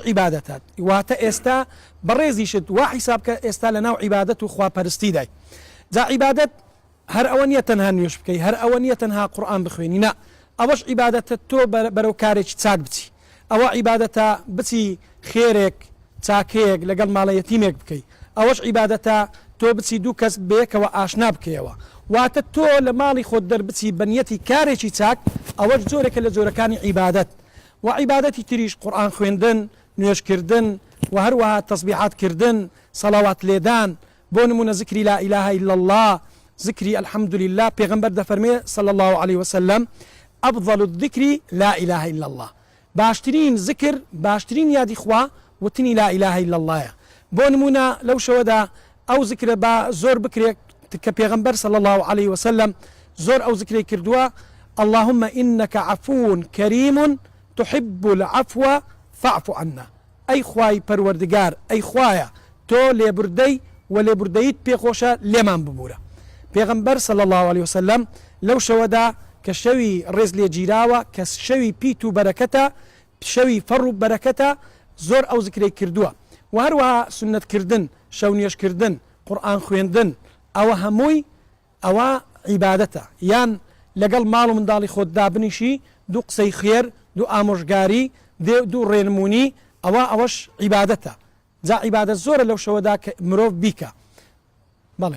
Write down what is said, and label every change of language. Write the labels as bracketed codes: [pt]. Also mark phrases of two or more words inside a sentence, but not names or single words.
[ckb] عیبادەتات واتە ئێستا بەڕێزیشت وا حیساب کە ئێستا لە ناو عیبادەت و خواپەرستیدای جا عیبادەت هەر ئەوە نییە تەنها نوێژ بکەی هەر ئەوە نییە تەنها قورئان بخوێنی نا ئەوەش عیبادەتە تۆ بەرەو کارێکی چاک بچی ئەوە عیبادەتە بچی خێرێک چاکەیەک لەگەڵ ماڵە یەتیمێک بکەی ئەوەش عیبادەتە تۆ بچی دوو کەس بەیەکەوە ئاشنا بکەیەوە واتە تۆ لە ماڵی خۆت دەربچی بەنیەتی کارێکی چاک ئەوەش جۆرێکە لە جۆرەکانی عیبادەت و عیبادەتی تریش قورئان خوێندن نوێژکردن و هەروەها تەسبیحاتکردن سەڵاوات لێدان بۆ نمونە ذکری [ar] لا إله إلا الله [ckb] ذکری [ar] الحمد لله [ckb] پێغەمبەر دەفەرمێ صلی [ar] الله عليه وسلم أفضل الذكر لا إله إلا الله [ckb] باشترین ذکر باشترین یادی خوا وتنی [ar] لا إله إلا الله [ckb] بۆ نمونە لەو شەوەدا ئەو ذکرە بە زۆر بکرێت کە پێغەمبەر [ar] صلی الله عليه وسلم [ckb] زۆر ئەو ذکرەی کردووە [ar] اللهم إنك عفو كريم تحب العفو فاعف عنا [ckb] ئەی خوای پەروەردگار ئەی خوایە تۆ لێبوردەی و لێبوردەیت پێخۆشە لێمان ببوورە پێغەمبەر [ar] صلی الله عليه وسلم [ckb] لەو شەوەدا کە شەوی ڕێز لێگیراوە کە شەوی پیت و بەرەکەتە شەوی فەڕ و بەرەکەتە زۆر ئەو ذکرەی کردووە و هەروەها سنەتکردن شەو نوێژکردن قورئان خوێندن ئەوە هەمووی ئەوە عیبادەتە یان لەگەڵ ماڵ و منداڵی خۆت دابنیشی دوو قسەی خێر دوو ئامۆژگاری دوو ڕێنمونی ئەوەش عیبادەتە جا عیبادەت زۆرە لەو شەوەدا کە مرۆڤ بیکە بەڵێ